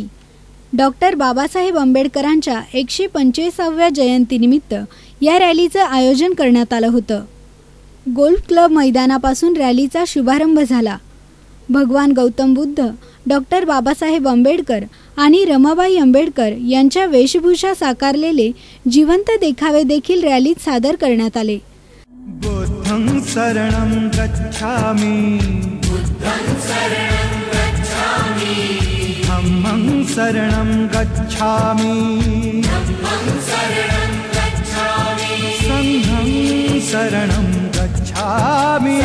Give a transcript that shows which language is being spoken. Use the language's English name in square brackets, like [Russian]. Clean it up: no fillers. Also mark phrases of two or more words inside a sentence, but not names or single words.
[Marathi] डॉक्टर बाबासाहेब आंबेडकरांच्या 125व्या जयंतीनिमित्त या रॅलीचं आयोजन करण्यात आलं होतं। गोल्फ क्लब मैदानापासून रॅलीचा शुभारंभ झाला। भगवान गौतम बुद्ध, डॉक्टर बाबासाहेब आंबेडकर आणि रमाबाई आंबेडकर यांच्या वेशभूषा साकारलेले जिवंत देखावे देखील रॅलीत सादर करण्यात आले। [Pali] बुद्धं शरणं गच्छामि, बुद्धं शरणं गच्छामि, धम्मं शरणं गच्छामि, धम्मं शरणं गच्छामि, संघं शरणं गच्छामि,